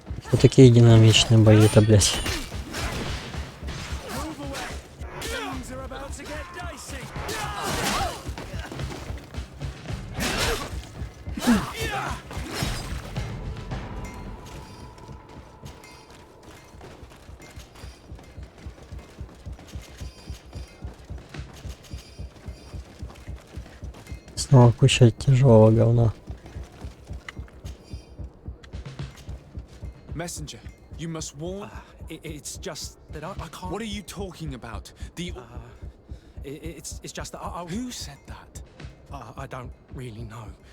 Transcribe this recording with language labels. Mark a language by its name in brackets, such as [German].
[Russian] Вот такие динамичные бои-то, блядь. [English] Things are about to get dicey. [Russian] Снова куча тяжелого говна. [English] Messenger, you must warn. It's just that I can't. What are you talking about? It's just that I. Who said that? I don't really know.